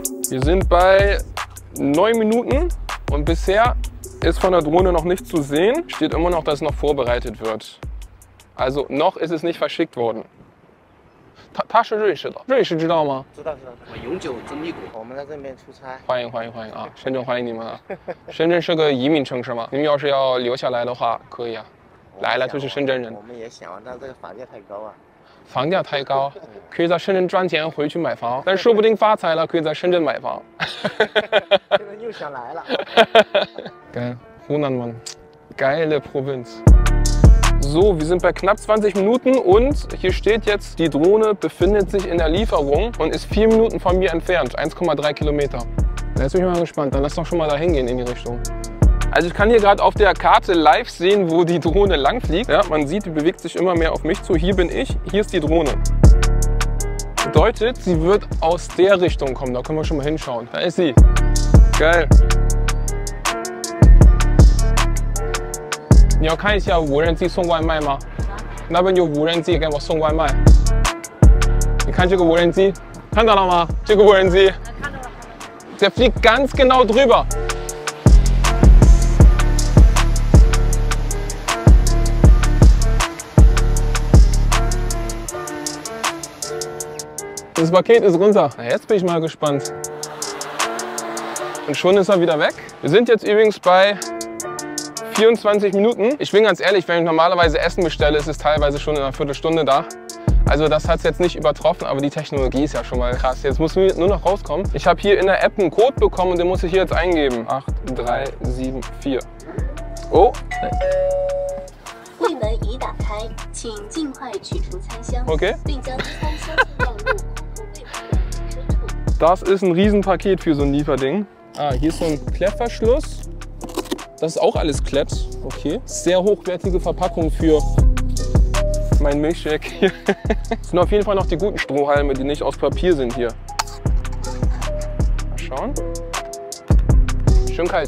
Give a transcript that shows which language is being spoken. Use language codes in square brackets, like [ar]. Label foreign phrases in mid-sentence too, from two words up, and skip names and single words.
[de] Wir sind bei 9 Minuten und bisher ist von der Drohne noch nichts zu sehen. Steht immer noch, dass es noch vorbereitet wird. Also noch ist es nicht verschickt worden. [zh] 他是瑞士的，瑞士知道吗？知道。我永久之密谷，我们在这边出差。欢迎啊！深圳欢迎你们啊！深圳是个移民城市嘛，你们要是要留下来的话，可以啊。来了就是深圳人。我们也想，但这个房价太高啊。房价太高，可以在深圳赚钱回去买房，但说不定发财了可以在深圳买房。现在又想来了。 [de] Geil, Hunan, Mann. Geile Provinz. So, wir sind bei knapp 20 Minuten und hier steht jetzt, die Drohne befindet sich in der Lieferung und ist 4 Minuten von mir entfernt, 1,3 Kilometer. Jetzt bin ich mal gespannt, dann lass doch schon mal da hingehen in die Richtung. Also ich kann hier gerade auf der Karte live sehen, wo die Drohne lang fliegt. Ja, man sieht, die bewegt sich immer mehr auf mich zu. Hier bin ich, hier ist die Drohne. Bedeutet, sie wird aus der Richtung kommen, da können wir schon mal hinschauen. Da ist sie. Geil. [zh] 你要看一下无人机送外卖吗？那边有无人机给我送外卖。你看这个无人机，看到了吗？这个无人机， [de] der fliegt ganz genau drüber. Das Paket ist runter. Na, jetzt bin ich mal gespannt. Und schon ist er wieder weg. Wir sind jetzt übrigens bei 24 Minuten. Ich bin ganz ehrlich, wenn ich normalerweise Essen bestelle, ist es teilweise schon in einer Viertelstunde da. Also das hat es jetzt nicht übertroffen, aber die Technologie ist ja schon mal krass. Jetzt muss nur noch rauskommen. Ich habe hier in der App einen Code bekommen und den muss ich hier jetzt eingeben. 8374. Oh. [zh] 柜门已打开，请尽快取出餐箱， Okay. 并将餐箱放入空空柜台的深处。 [de] Das ist ein Riesenpaket für so ein Lieferding. Ah, hier ist so ein Klettverschluss. Das ist auch alles Klett. Okay. Sehr hochwertige Verpackung für mein Milchshake hier. Das sind auf jeden Fall noch die guten Strohhalme, die nicht aus Papier sind hier. Mal schauen. Schön kalt.